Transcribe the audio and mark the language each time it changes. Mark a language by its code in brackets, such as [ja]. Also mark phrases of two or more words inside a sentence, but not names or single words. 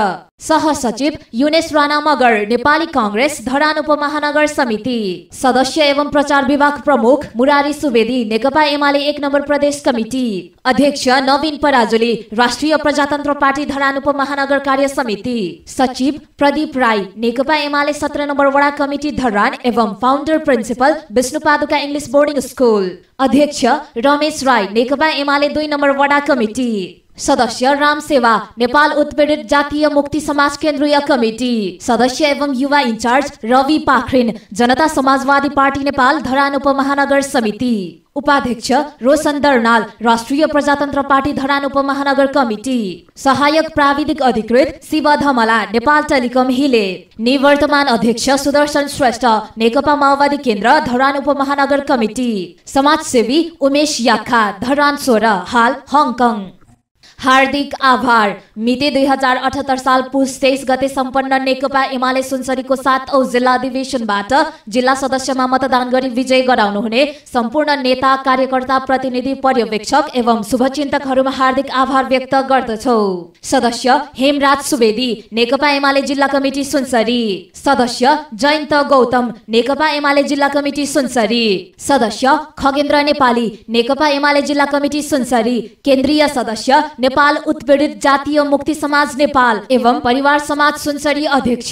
[ne] सहसचिव युनेश राणा मगर, नेपाली कांग्रेस धरान उपमहानगर समिति। सदस्य एवं प्रचार विभाग प्रमुख मुरारी सुवेदी, नेकपा एमाले 1 नम्बर प्रदेश कमिटी। अध्यक्ष नवीन पराजुली, राष्ट्रिय प्रजातन्त्र पार्टी धरान उपमहानगर कार्य समिति। सचिव प्रदीप राई, नेकपा एमाले 17 नम्बर वडा कमिटी धरान एवं [en] founder principal [ne] विष्णुपादुका इङ्ग्लिस बोर्डिङ स्कुल। अध्यक्ष रमेश राई, नेकपा एमाले 2 नम्बर वडा कमिटी। सदस्य राम सेवा, नेपाल उत्पीडित जातीय मुक्ति समाज केन्द्रीय कमिटी। सदस्य एवं युवा इन्चार्ज रवि पाखरिन, जनता समाजवादी पार्टी नेपाल धरान उपमहानगर समिति। उपाध्यक्ष रोशन दर्नाल, राष्ट्रिय प्रजातन्त्र पार्टी धरान उपमहानगर कमिटी। सहायक प्राविधिक अधिकृत शिव धमला, नेपाल टेलिकम हिले। निवर्तमान अध्यक्ष सुदर्शन श्रेष्ठ, नेकपा माओवादी केन्द्र धरान उपमहानगर कमिटी। समाजसेवी उमेश याखा, धरान 16, हाल हङकङ। हार्दिक आभार। मिति 2078 साल पुस 23 गते सम्पन्न नेकपा एमाले सुनसरीको 7औं जिल्ला अधिवेशनबाट जिल्ला सदस्यमा मतदान गरी विजय गराउनुहुने सम्पूर्ण नेता, कार्यकर्ता, प्रतिनिधि, पर्यवेक्षक एवं शुभचिन्तकहरूमा हार्दिक आभार व्यक्त गर्दछौ। सदस्य हेमराज सुवेदी, नेकपा एमाले जिल्ला कमिटी सुनसरी। सदस्य जयन्त गौतम, नेकपा एमाले जिल्ला कमिटी सुनसरी। सदस्य खगेन्द्र नेपाली, नेकपा एमाले जिल्ला कमिटी सुनसरी। केन्द्रीय सदस्य नेपाल उत्पीडित जातीय मुक्ति समाज नेपाल एवं परिवार समाज सुनसरी अध्यक्ष।